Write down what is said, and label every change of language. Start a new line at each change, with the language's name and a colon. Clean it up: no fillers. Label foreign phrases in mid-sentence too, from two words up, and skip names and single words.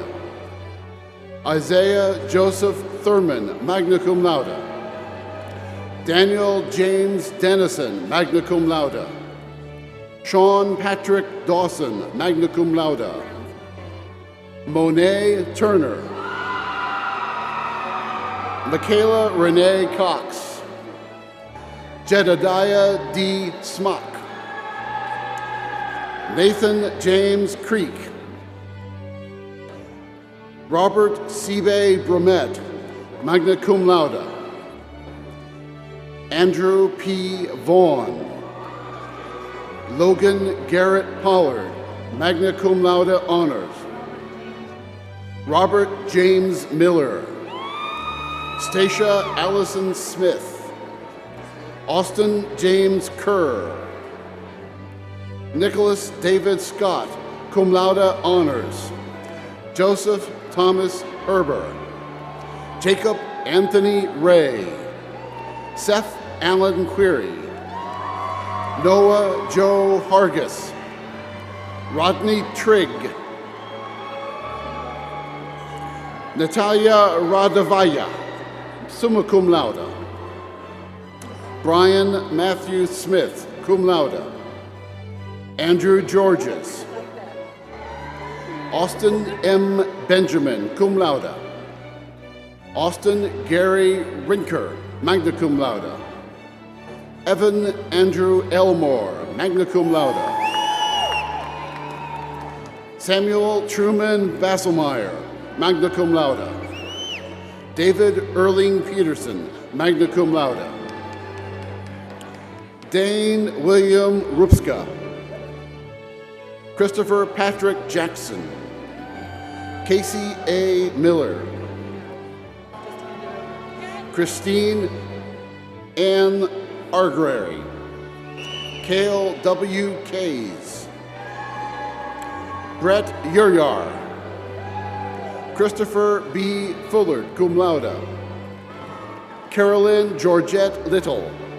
Latin: Isaiah Joseph Thurman, magna cum laude. Daniel James Dennison, magna cum laude.
English: Sean Patrick Dawson,
Latin: magna cum laude. Monet Turner.
English: Michaela Renee Cox. Jedediah D. Smock. Nathan James Creek.
Latin: Robert Seabay Bromet, magna cum laude.
English: Andrew P. Vaughn.
Latin: Logan Garrett Pollard, magna cum laude honors.
English: Robert James Miller. Stacia Allison Smith. Austin James Kerr. Nicholas David Scott,
Latin: cum laude honors.
English: Joseph Thomas Herber. Jacob Anthony Ray. Seth Allen Query. Noah Joe Hargis. Rodney Trigg.
Latin: Natalia Radavaya, summa cum laude.
English: Brian Matthew Smith,
Latin: cum laude.
English: Andrew Georges. Austin M. Benjamin,
Latin: cum laude. Austin Gary Rinker, magna cum laude. Evan Andrew Elmore, magna cum laude. Samuel Truman Basselmeyer, magna cum laude. David Erling Peterson, magna cum laude.
English: Dane William Rupska. Christopher Patrick Jackson. Casey A. Miller. Christine Ann Argrary. Cale W. Kays. Brett Yuryar. Christopher B.
Latin: Fullard, cum laude.
English: Carolyn Georgette Little.